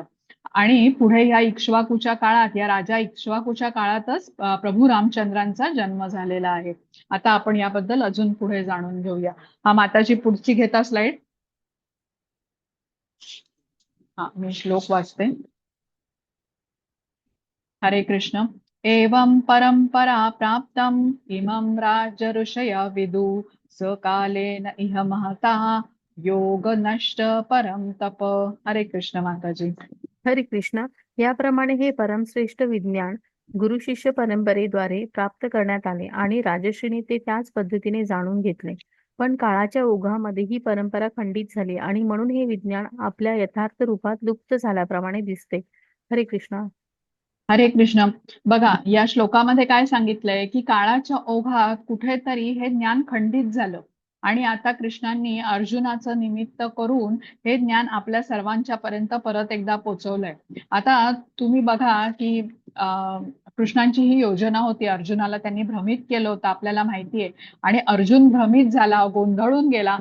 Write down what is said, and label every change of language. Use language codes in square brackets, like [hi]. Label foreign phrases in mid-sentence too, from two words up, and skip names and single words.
[mr] आणि पुढे या इक्ष्वाकूच्या काळात, या राजा इक्ष्वाकूच्या काळातच प्रभू रामचंद्रांचा जन्म झालेला आहे. आता आपण याबद्दल अजून पुढे जाणून घेऊया. हा, माताजी पुढची घेता स्लाइड. हा, मी श्लोक वाचते. हरे कृष्ण. [sa] एवं परंपरा प्राप्तम इमं राज ऋषय विदु सकालेन इह महता योग नष्ट परम तप. [mr] हरे कृष्ण माताजी. हरे कृष्ण. याप्रमाणे हे परमश्रेष्ठ विज्ञान गुरु शिष्य परंपरेद्वारे प्राप्त करण्यात आले आणि राजश्रीने ते त्याच पद्धतीने जाणून घेतले. पण काळाच्या ओघामध्ये ही परंपरा खंडित झाली आणि म्हणून हे विज्ञान आपल्या यथार्थ रूपात लुप्त झाल्याप्रमाणे दिसते. हरे कृष्ण. हरे कृष्ण. बघा या श्लोकामध्ये काय सांगितलंय की काळाच्या ओघात कुठेतरी हे ज्ञान खंडित झालं आणि आता कृष्णांनी अर्जुनाचं निमित्त करून हे ज्ञान आपल्या सर्वांच्या पर्यंत परत एकदा पोहोचवलंय. आता तुम्ही बघा की कृष्णांची ही योजना होती, अर्जुनाला त्यांनी भ्रमित केलं होतं आपल्याला माहितीये, आणि अर्जुन भ्रमित झाला, गोंधळून गेला.